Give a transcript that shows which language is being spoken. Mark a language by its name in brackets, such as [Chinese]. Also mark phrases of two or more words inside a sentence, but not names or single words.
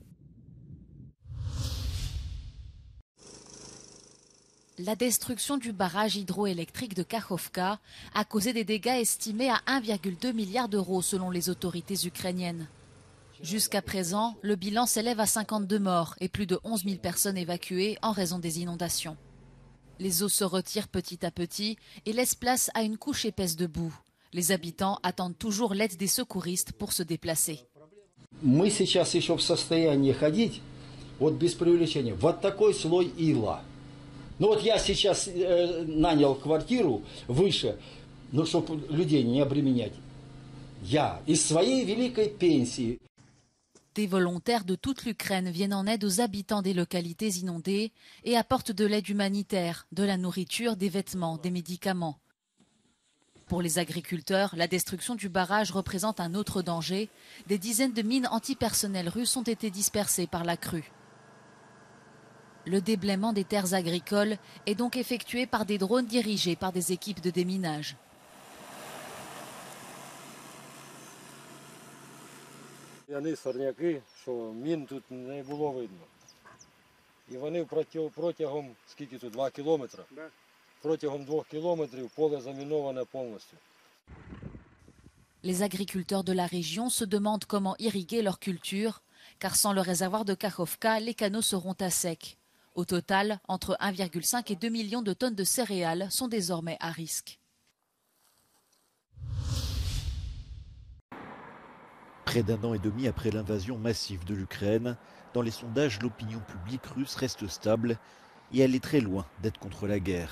[French] La destruction du barrage hydroélectrique de Kakhovka a causé des dégâts estimés à 1,2 milliard d'euros selon les autorités ukrainiennes. Jusqu'à présent, le bilan s'élève à 52 morts et plus de 11 000 personnes évacuées en raison des inondations. Les eaux se retirent petit à petit et laissent place à une couche épaisse de boue. Les habitants attendent toujours l'aide des secouristes pour se déplacer. [Russian] Мы сейчас еще в состоянии ходить, вот без преувеличения, вот такой слой ила. Ну вот я сейчас нанял квартиру выше, ну чтобы людей не обременять. Я из своей великой пенсии. [French] Des volontaires de toute l'Ukraine viennent en aide aux habitants des localités inondées et apportent de l'aide humanitaire, de la nourriture, des vêtements, des médicaments. Pour les agriculteurs, la destruction du barrage représente un autre danger. Des dizaines de mines antipersonnel russes ont été dispersées par la crue. Le déblaiement des terres agricoles est donc effectué par des drones dirigés par des équipes de déminage. [Ukrainian] Яни сорняки, що мін тут не було видно. І вони протягом, скільки тут, 2 кілометри? Протягом 2 кілометрів поле заміноване повністю. [French] Les agriculteurs de la région se demandent comment irriguer leur culture, car sans le réservoir de Kakhovka, les canaux seront à sec. Au total, entre 1,5 et 2 millions de tonnes de céréales sont désormais à risque. Près d'un an et demi après l'invasion massive de l'Ukraine, dans les sondages, l'opinion publique russe reste stable et elle est très loin d'être contre la guerre.